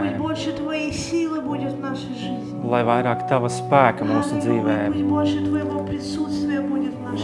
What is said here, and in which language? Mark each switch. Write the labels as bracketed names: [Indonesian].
[Russian] Пусть больше Твоей силы будет в нашей жизни. [Latvian] Lai vairāk Tava spēka mūsu dzīvē. [Russian] Пусть больше Твоего присутствия будет в нашей